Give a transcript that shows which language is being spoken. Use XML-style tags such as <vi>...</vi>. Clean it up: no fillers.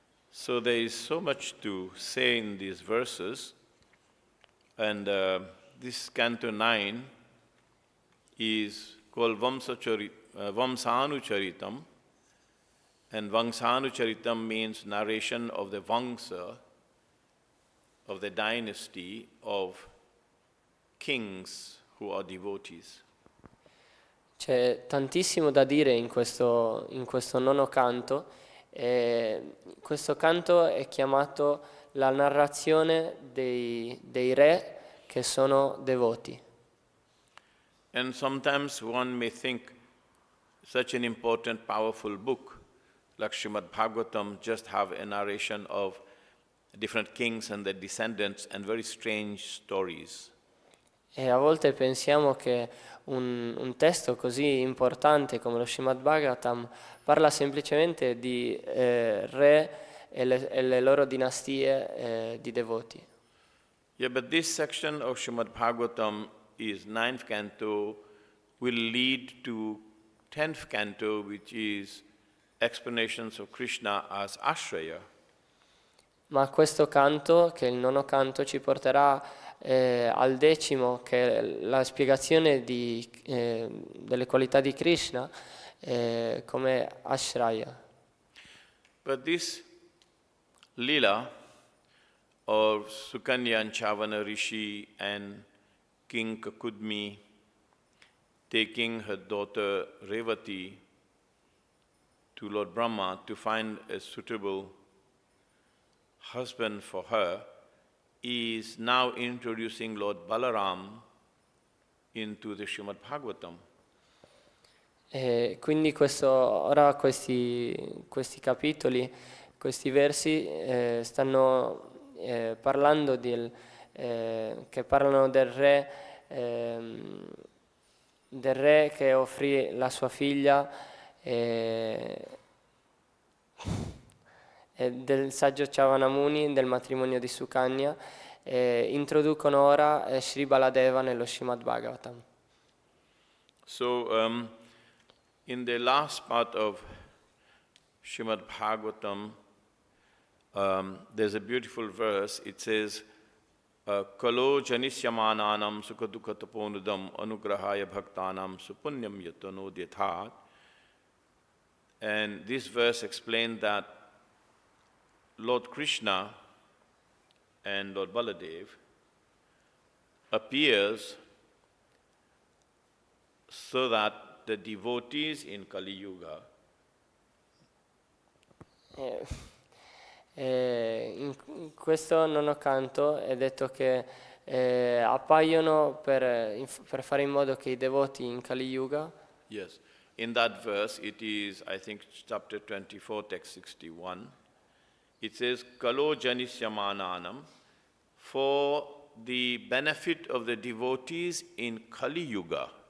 <en>So there is so much to say in these verses, and this Canto 9 is called Vamsanucharitam, and Vamsanucharitam means narration of the Vamsa, of the dynasty of kings who are devotees.</en> <it>C'è tantissimo da dire in questo nono canto. Questo canto è chiamato la narrazione dei re che sono devoti.</it> <en>And sometimes one may think such an important, powerful book like Srimad Bhagavatam just have a narration of different kings and their descendants and very strange stories.</en> <it>E a volte pensiamo che un testo così importante come lo Srimad Bhagavatam parla semplicemente di re e le loro dinastie di devoti.</it> <en>Yeah, but this section of Srimad Bhagavatam is 9th canto, will lead to 10th canto, which is explanations of Krishna as Ashraya.</en> <it>Ma questo canto, che è il nono canto, ci porterà al 10º, che è la spiegazione delle qualità di Krishna come Ashraya.</it> <en>But this lila of Sukanya and Chavana Rishi and King Kakudmi taking her daughter Revati to Lord Brahma to find a suitable husband for her is now introducing Lord Balaram into the Srimad Bhagavatam.</en> <it>E quindi ora questi capitoli, questi versi stanno parlando che parlano del re del re che offrì la sua figlia e del saggio Chavanamuni, del matrimonio di Sukanya, introducono ora Sri Baladeva nello Srimad Bhagavatam.</it> <en>So, in the last part of Srimad Bhagavatam, there's a beautiful verse. It says,</en> <sa>Kalo janisyamananam sukadukataponudam anugrahaya bhaktanam supunyam yatanodhyathat.</sa> <en>And this verse explained that Lord Krishna and Lord Baladev appears so that the devotees in Kali Yuga</en> <it>in questo nono canto è detto che appaiono per fare in modo che i devoti in Kali Yuga.</it> <en>Yes. In that verse, it is, I think, chapter 24, text 61. It says,</en> <sa>Kalo janisyamananam,</sa> <en>for the benefit of the devotees in Kali Yuga.</en>